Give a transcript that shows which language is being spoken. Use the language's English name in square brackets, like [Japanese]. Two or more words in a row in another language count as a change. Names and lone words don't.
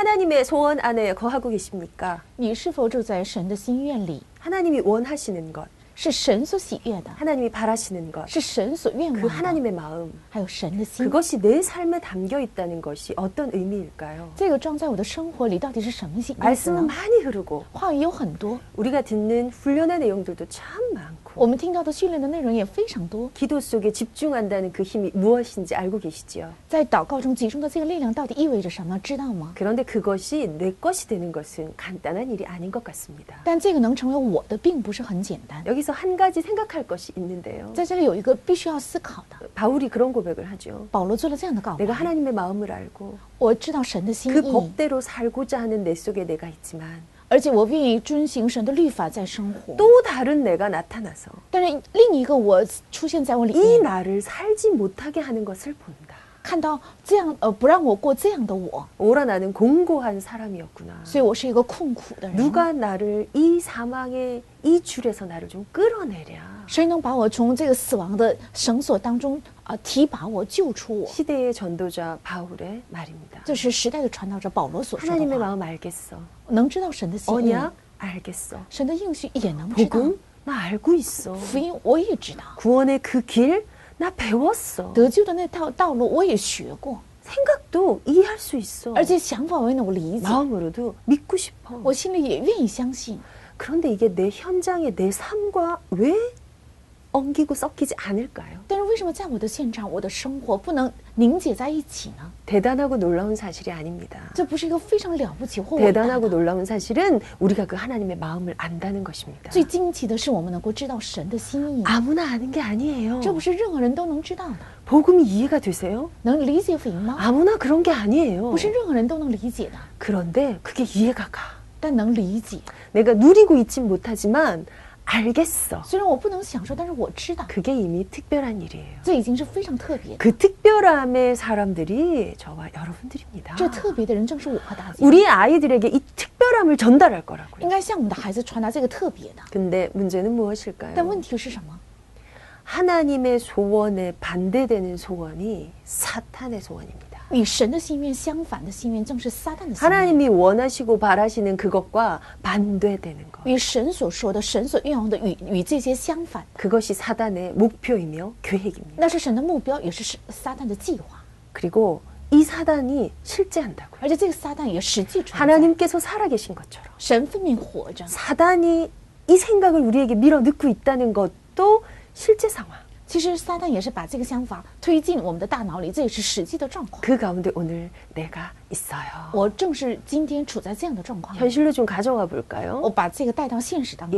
[Korean] 하나님의 소원 안에 거하고 계십니까? [Chinese] 你是否住在神的心愿里？ [Korean] 하나님이 원하시는 것, [Chinese] 是神所喜悦的， [Korean] 하나님이 바라시는 것, [Chinese] 是神所愿 [Korean] 그 [Chinese] 望的， [Korean] 하나님의 마음, [Chinese] 还有神的心。 [Korean] 그것이 내 삶에 담겨 있다는 것이 어떤 의미일까요? [Chinese] 这个装在我的生活里到底是什么意思 [Korean] 말씀은 [Chinese] 呢？ [Korean] 많이 흐르고 [Chinese] 话语有很多， [Korean] 우리가 듣는 훈련의 내용들도 참 많고 [Chinese] 我们听到的训练的内容也非常多。 [Korean] 기도 속에 집중한다는 그 힘이 무엇인지 알고 계시지요? [Chinese] 在祷告中集中的这个力量到底意味着什么？知道吗？ [Korean] 그런데 그것이 내 것이 되는 것은 간단한 일이 아닌 것 같습니다. [Chinese] 但这个能成为我的，并不是很简单。 [Korean] 여기서 한 가지 생각할 것이 있는데요. [Chinese] 在这里有一个必须要思考的。 [Korean] 바울이 그런 고백을 하죠. [Chinese] 保罗做了这样的告 [Korean] 내가 [Chinese] 白： [Korean] 하나님의 마음을 알고 [Chinese] 我知道神的心 [Korean] 그 [Chinese] 意， [Korean] 법대로 살고자 하는 내 속에 내가 있지만 [Chinese] 而且我愿意遵行神的律法在生活。 [Korean] 또 다른 내가 나타나서 [Chinese] 但是另一个我出现在我里 [Korean] 이 [Chinese] 面， [Korean] 나를 살지 못하게 하는 것을 본다. [Chinese] 看到这样不让我过这样的我， [Korean] 오라 나는 공고한 사람이었구나. [Chinese] 所以我是一个困苦的人。 [Korean] 누가 나를 이 사망의 이 줄에서 나를 좀 끌어내랴. [Chinese] 谁能把我从这个死亡的绳索当中提拔我、救出我？ [Korean] 시대의 전도자 바울의 말입니다. [Chinese] 这是时代的传道者保罗所说 [Korean] 하나님의 [Chinese] 的话。 [Korean] 마음 알겠어. [Chinese] 能知道神的心意， [Korean] 언약 알겠어. [Chinese] 神的应许也能知道。 [Korean] 복음 나 알고 있어. [Chinese] 福音我也知道， [Korean] 구원의 그 길 나 배웠어. [Chinese] 得救的那条道路我也学过， [Korean] 생각도 이해할 수 있어. [Chinese] 而且想法我也能理解， [Korean] 마음으로도 믿고 싶어. [Chinese] 我心里也愿意相信。 [Korean] 그런데 이게 내 현장에 내 삶과 왜 엉기고 섞이지 않을까요? [Chinese] 但是为什么在我的现场、我的生活不能凝结在一起呢？ [Korean] 대단하고 놀라운 사실이 아닙니다. [Chinese] 这不是一个非常了不起或伟大 [Korean] 대단하고 [Chinese] 的。 [Korean] 놀라운 사실은 우리가 그 하나님의 마음을 안다는 것입니다. [Chinese] 最惊奇的是，我们能够知道神的心意， [Korean] 아무나 아는 게 아니에요. [Chinese] 这不是任何人都能知道的。 [Korean] 복음이 이해가 되세요? [Chinese] 能理解福音吗？ [Korean] 아무나 그런 게 아니에요. [Chinese] 不是任何人都能理解的， [Korean] 그런데 그게 이해가 가. [Chinese] 但能理解。 [Korean] 내가 누리고 있진 못하지만 알겠어. [Chinese] 虽然我不能享受，但是我知道， [Korean] 그게 이미 특별한 일이에요. [Chinese] 这已经是非常特别的。 [Korean] 그 특별함의 사람들이 저와 여러분들입니다. [Chinese] 这特别的人正是我和大家。 [Korean] 우리 아이들에게 이 특별함을 전달할 거라고요. [Chinese] 应该向我们的孩子传达这个特别的。 [Korean] 근데 문제는 [Chinese] 但 [Korean] 무엇일까요? [Chinese] 问题是什么？ [Korean] 하나님의 소원에 반대되는 소원이 사탄의 소원입니다. [Chinese] 与神的心愿相反的心愿，正是撒旦的心愿。 [Korean] 하나님이 원하시고 바라시는 그것과 반대되는 것. [Chinese] 与神所说的、神所愿望的与这些相反， [Korean] 그것이 사단의 목표이며 계획입니다. [Chinese] 那是神的目标，也是撒旦的计划。 [Korean] 그리고 이 사단이 실제한다고요. [Chinese] 而且这个撒旦也实际存在， [Korean] 하나님께서 살아계신 것처럼 [Chinese] 神分明活着。 [Korean] 사단이 이 생각을 우리에게 밀어넣고 있다는 것도 실제 상황. [Chinese] 其实撒旦也是把这个想法推进我们的大脑里，这也是实际的状况。 [Korean] 그 가운데 오늘 내가 있어요. [Chinese] 我正是今天处在这样的状况里， [Korean] 현실로 좀 가져가 볼까요? [Chinese] 我把这个带到现实当中。